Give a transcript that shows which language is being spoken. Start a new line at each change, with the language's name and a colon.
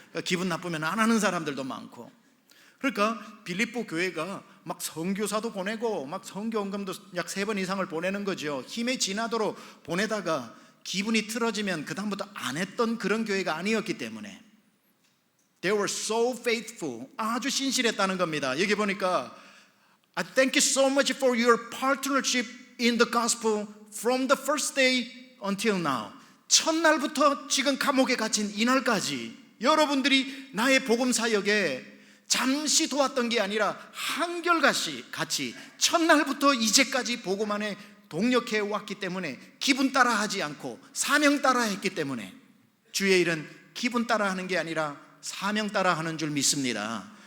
Korean: 그러니까 기분 나쁘면 안 하는 사람들도 많고. 그러니까 빌립보 교회가 막 선교사도 보내고 막 선교원금도 약 3번 이상을 보내는 거죠. 힘에 지나도록 보내다가 기분이 틀어지면 그 다음부터 안 했던 그런 교회가 아니었기 때문에
English: They were so faithful,
Korean: 아주 신실했다는 겁니다. 여기 보니까
English: I thank you so much for your partnership in the gospel from the first day until now.
Korean: 첫날부터 지금 감옥에 갇힌 이날까지 여러분들이 나의 복음 사역에 잠시 도왔던 게 아니라 한결같이 첫날부터 이제까지 복음 안에 동력해 왔기 때문에 기분 따라 하지 않고 사명 따라 했기 때문에 주의 일은 기분 따라 하는 게 아니라 사명 따라 하는 줄 믿습니다.